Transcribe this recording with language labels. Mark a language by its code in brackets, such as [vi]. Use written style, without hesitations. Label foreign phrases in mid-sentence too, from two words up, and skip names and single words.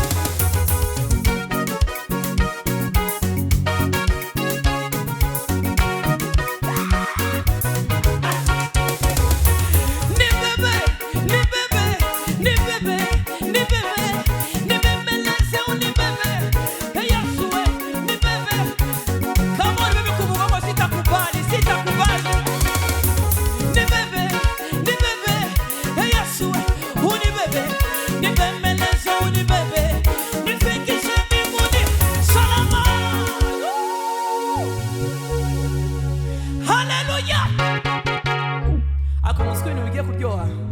[sw] Nibebe, nibebe, nibebe, nibebe, nibembeleze unibebe. Yesu we, nibebe. [en] Come on, baby, [sw] kuvuga sitakubali, sitakubali. Nibebe, nibebe, Yesu we, unibebe. Nibembeleze unibebe. Nifikishe mbinguni salama. Hallelujah. [rw] Ako musikweni wigiye kuryoha.